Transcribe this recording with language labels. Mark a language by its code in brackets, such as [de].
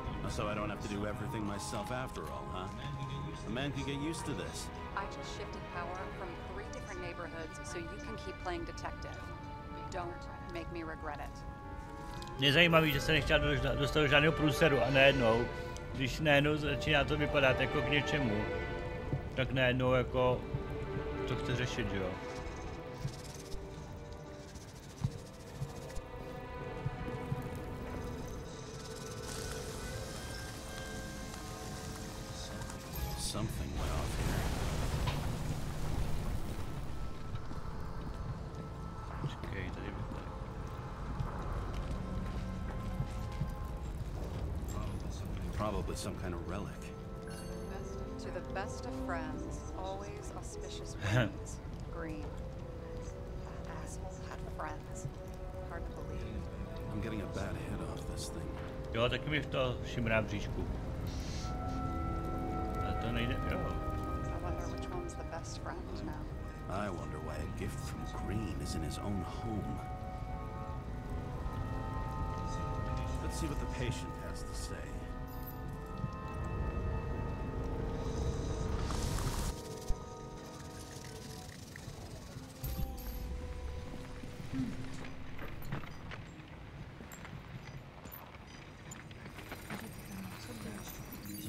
[en] So I don't have to do everything myself after all, huh? A man could get used to this. I just shifted power from 3 different neighborhoods so you can keep playing detective. Don't make me regret it. [cs] Mě zajímavý, že se nechtěla dostat do žádného průseru a najednou, když najednou začíná to vypadat jako k něčemu, tak najednou jako to chce řešit, že jo? [en] Something went off here. [cs] Počkej, tady by to... [en] Probably some kind of relic. To the best of friends, always auspicious winds. Green. That asshole had friends. Hard to believe. I'm getting a bad hit off this thing. [cs] Jo, taky mi to šimrá v bříšku. A to nejde, jo. [en] I wonder which one's the best friend now. I wonder why a gift from Green is in his own home. Let's see what the patient has to say.